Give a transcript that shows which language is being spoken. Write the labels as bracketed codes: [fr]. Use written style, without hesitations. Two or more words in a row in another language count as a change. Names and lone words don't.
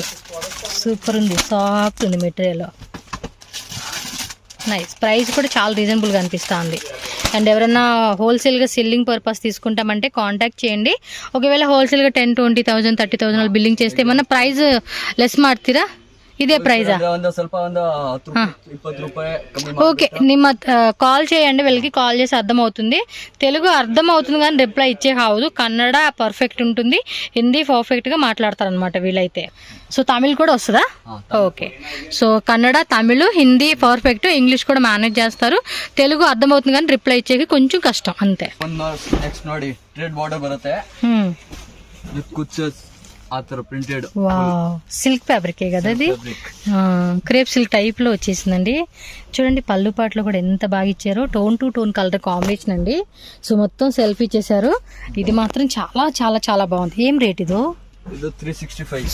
[te] సూపర్ ఉంది. సాఫ్ట్ ఉంది మెటీరియల్. నైస్. ప్రైస్ కూడా చాలా రీజనబుల్గా అనిపిస్తుంది. అండ్ ఎవరైనా హోల్సేల్గా [en] selling purpose [te] తీసుకుంటామంటే కాంటాక్ట్ చేయండి. ఒకవేళ హోల్సేల్గా 10,000 20,000 30,000 బిల్లింగ్ చేస్తే ఏమన్నా [en] price less [te] ಮಾಡ್ತೀರಾ? ఇదే ప్రైజా? [kn] ಸ್ವಲ್ಪ ಒಂದು 20 ರೂಪಾಯಿ ಕಮ್ಮಿ. [te] ఓకే, ನಿಮ್ಮ కాల్ చేయండి. వీళ్ళకి కాల్ చేసి అర్థం అవుతుంది. తెలుగు అర్థం అవుతుంది కానీ రిప్లై ఇచ్చే కావదు. కన్నడ పర్ఫెక్ట్ ఉంటుంది. హిందీ పర్ఫెక్ట్ గా మాట్లాడతారు అనమాట వీళ్ళైతే. సో తమిళ్ కూడా వస్తుందా? ఓకే. సో కన్నడ, తమిళ్, హిందీ పర్ఫెక్ట్, ఇంగ్లీష్ కూడా మేనేజ్ చేస్తారు. తెలుగు అర్థం అవుతుంది కానీ రిప్లై ఇచ్చేకి కొంచెం కష్టం అంతే. [kn] నెక్స్ట్ ನೋಡಿ [en] thread border [kn] ಬರುತ್ತೆ ವಿತ್ ಕುಚ್ಚಸ್ ఆ ತರ ప్రింటెడ్. [te] వావ్, [en] silk fabric [te] కదా ఇది. [en] crepe silk [te] టైప్ లో వచ్చేసిందండి. చూడండి పళ్ళు పాటలో కూడా ఎంత బాగా ఇచ్చారో. [en] tone to tone colour combination [te] అండి. సో మొత్తం సెల్ఫ్ ఇచ్చేసారు. ఇది మాత్రం చాలా చాలా చాలా బాగుంది. ఏం రేట్ ఇదో? 365.